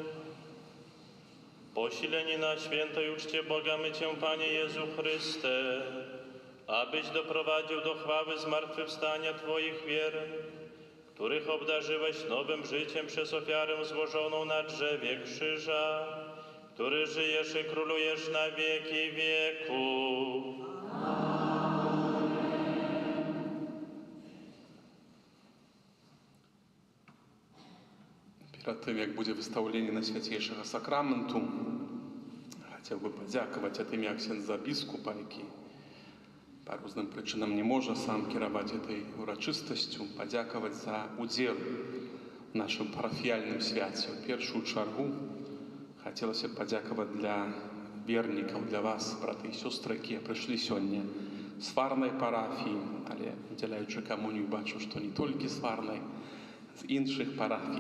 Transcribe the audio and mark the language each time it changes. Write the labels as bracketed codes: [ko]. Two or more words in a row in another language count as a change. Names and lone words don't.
[pl] Posileni na świętej uczcie Boga my Cię, Panie Jezu Chryste, abyś doprowadził do chwały zmartwychwstania Twoich wiernych, których obdarzyłeś nowym życiem przez ofiarę złożoną na drzewie krzyża, który żyjesz i królujesz na wieki wieków. [uk] Перед тим, як буде виставлення Найсвятейшого Сакраменту, хотів би подякувати від ім'я ксяндза біскупа, який по різним причинам не може сам керувати цією урочистостю, подякувати за уділ в нашому парафіяльному святі. В першу чергу хотілося б подякувати для вірників, для вас, брати і сестри, які прийшли сьогодні з Варної парафії, але уділяючи комунію, бачу, що не тільки з Варної, з інших парафій.